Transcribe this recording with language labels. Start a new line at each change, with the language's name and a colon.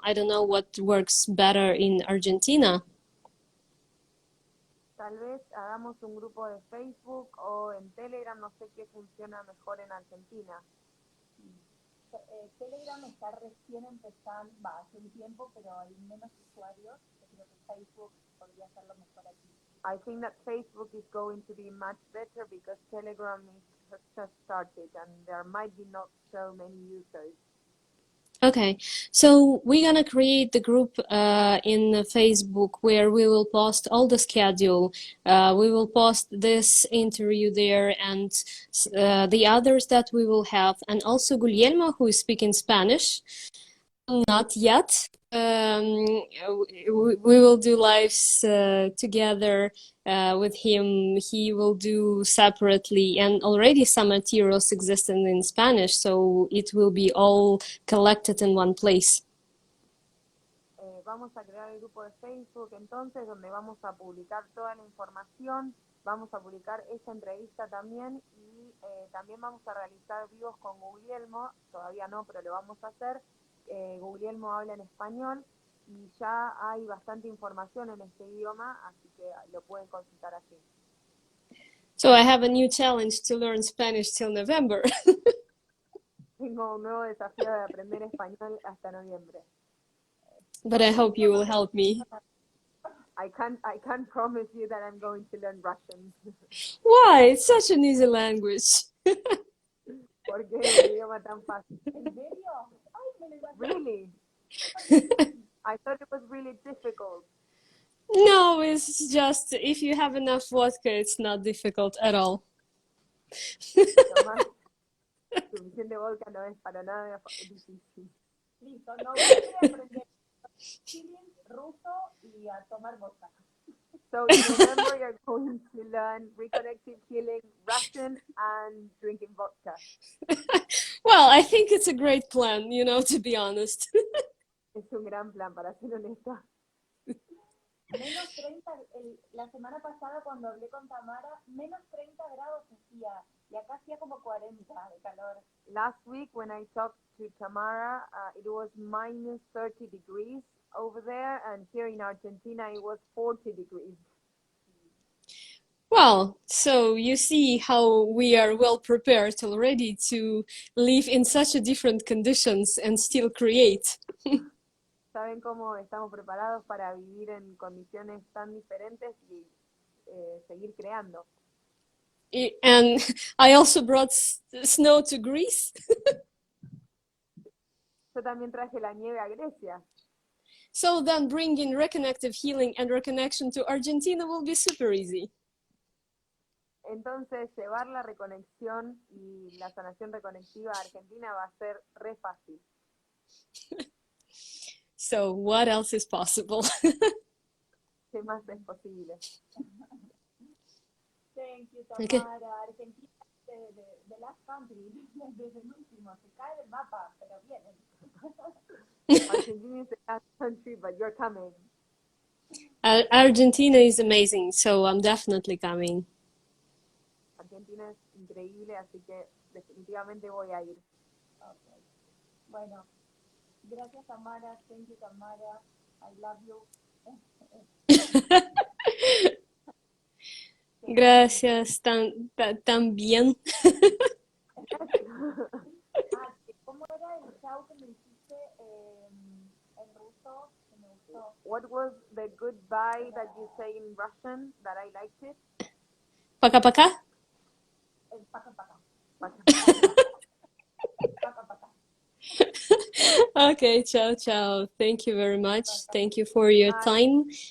English: I don't know what works better in Argentina.
Spanish: Tal vez hagamos un grupo de Facebook o en Telegram, no sé qué funciona mejor en Argentina. Telegram está recién empezando, hace un tiempo, pero hay menos usuarios. Yo creo que Facebook podría hacerlo mejor aquí.
English: I think that Facebook is going to be much better because Telegram has just started and there might be not so many users. Okay, so we're gonna create the group in Facebook where we will post all the schedule. We will post this interview there and the others that we will have, and also Guglielmo, who is speaking Spanish. Not yet. We will do lives together with him. He will do separately, and already some materials exist in Spanish, so it will be all collected in one place.
Spanish: Vamos a crear el grupo de Facebook entonces, donde vamos a publicar toda la información, vamos a publicar esta entrevista también y también vamos a realizar vivos con Guglielmo, todavía no, pero lo vamos a hacer. Guglielmo habla en español y ya hay bastante información en este idioma, así que lo pueden consultar así.
English: So I have a new challenge to learn Spanish till November.
Spanish: Tengo un nuevo desafío de aprender español hasta noviembre.
English: But I hope you will help me. I can't promise you that I'm going to learn Russian. Why? It's such an easy language.
Spanish: ¿Por qué el idioma tan fácil? ¿En serio? Ay, me lo imaginé.
English: Really? I thought it was really difficult. No, it's just if you have enough vodka, it's not difficult at all.
Spanish: Tomar suficiente vodka no es para nada difícil. Listo, no voy a aprender
English: healing
Spanish: ruso y a tomar vodka.
English: So in November you're going to learn Reconnective Healing, Russian, and drinking vodka. Well, I think it's a great plan, you know, to be honest.
Spanish: Es un gran plan, para ser honesta. Menos 30, la semana pasada cuando hablé con Tamara, menos 30 grados hacía, y acá hacía como 40 de calor.
English: Last week when I talked to Tamara, it was minus 30 degrees over there, and here in Argentina it was 40 degrees. Well, so you see how we are well prepared already to live in such a different conditions and still create.
Spanish: ¿Saben cómo estamos preparados para vivir en condiciones tan diferentes y seguir creando?
English: And I also brought snow to Greece.
Spanish: Yo también traje la nieve a Grecia.
English: So then bringing Reconnective Healing and Reconnection to Argentina will be super easy.
Spanish: Entonces, llevar la reconexión y la sanación reconectiva a Argentina va a ser re fácil.
English: So what else is possible?
Spanish: ¿Qué más es posible?
English: Thank you, Okay. Tamara.
Spanish: Argentina es de
English: last country,
Spanish: desde el último. Se cae del mapa, pero vienen.
English: Argentina is the last country, but you're coming. Argentina is amazing, so I'm definitely coming.
Spanish: Argentina es increíble, así que definitivamente voy a ir.
English: Okay.
Spanish: Bueno, gracias,
English: Tamara. Thank you, Tamara. I love you.
Spanish: Gracias, también. ¿Cómo era el chau que me dijiste en ruso? Que me gustó.
English: What was the goodbye that you say in Russian that I liked it?
Russian: Пока-пока.
Spanish: El paca paca.
English: Okay, ciao, ciao. Thank you very much. Thank you for your time.